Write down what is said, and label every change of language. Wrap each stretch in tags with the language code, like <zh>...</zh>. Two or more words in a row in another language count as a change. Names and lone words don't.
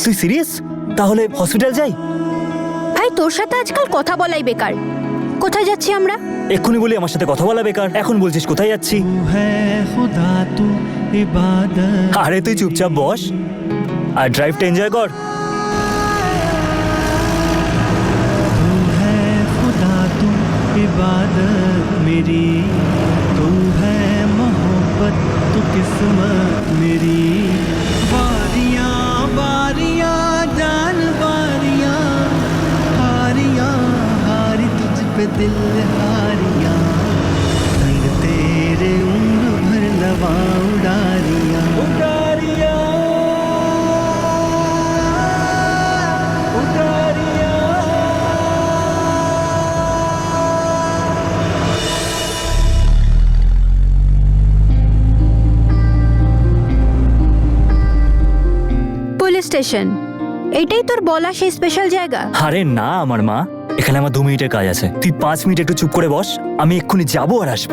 <bn>তুই সিরিয়াস? তাহলে হসপিটাল যাই। ভাই, তোর সাথে আজকাল কথা বলাই বেকার। কোথায় যাচ্ছি আমরা? এক্ষুনি বলি আমার সাথে কথা বলা বেকার, এখন বলছিস কোথায় যাচ্ছি?</bn> <hi>इबादत</hi> <bn>আরে তুই চুপচাপ বস আর ড্রাইভটা এনজয় কর।</bn> <hi>तू है खुदा तू इबादत मेरी तू है मोहब्बत तू किस्मत मेरी बारियां बारियां जान बारियां हारियां हारी तुझ पे दिल हारियां संग तेरे उम्र भर लवा उडारियां उडारियां उडारियां।</hi> <en>police station,</en> <bn>এইটাই তোর বলা সেই স্পেশাল জায়গা? আরে না আমার মা, এখানে আমার 2 মিনিটের কাজ আছে। তুই 5 মিনিট একটু চুপ করে বস, আমি এক্ষুনি যাবো আর আসবো।</bn>